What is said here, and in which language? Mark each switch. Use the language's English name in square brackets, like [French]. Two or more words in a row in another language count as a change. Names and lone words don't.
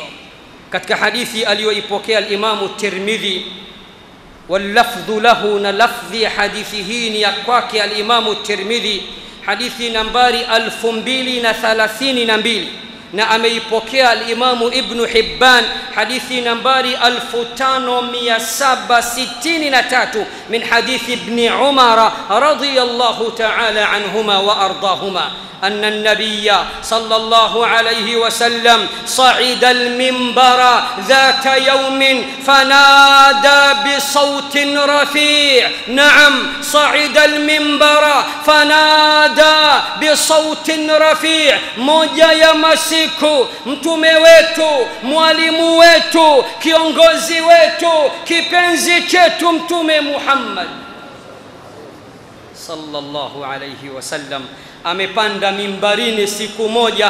[Swahili] Katika hadithi aliyoipokea al-Imam Tirmidhi, [Arabic] واللفظ له, [Swahili] na lafdhi hadithi hii ni ya kwake al-Imam Tirmidhi, hadithi nambari 2032, na ameipokea al-Imam Ibn Hibban hadithi nambari [Arabic] 5763 من حديث ابن عمر رضي الله تعالى عنهما وأرضاهما أن النبي صلى الله عليه وسلم صعد المنبر ذات يوم فنادى بصوت رفيع. نعم، صعد المنبر فنادى بصوت رفيع. [Swahili] moja ya masiku mtume wetu, mwalimu wetu, kiongozi wetu, kipenzi chetu Mtume Muhammad [Arabic] صلى الله عليه وسلم [Swahili] amepanda mimbarini siku moja.